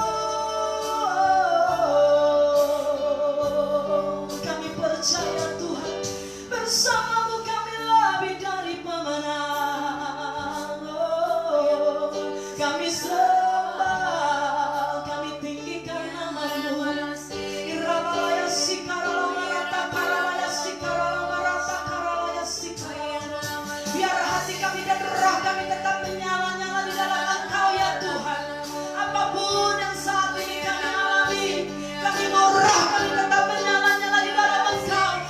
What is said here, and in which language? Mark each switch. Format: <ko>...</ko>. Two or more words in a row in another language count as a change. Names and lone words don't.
<id>Kami percaya Tuhan, bersama-Mu kami lebih dari pemenang. Oh, kami sembah, kami tinggikan nama-Mu. Irabalaya sikaralamarata karalaya sikaralamarata karalaya sikaralaya. Biar hati kami dan roh kami tetap menyala-nyala di dalam Engkau ya Tuhan. Apapun yang saat ini kami alami, kami mau roh kami tetap menyala-nyala di dalam Engkau.</id>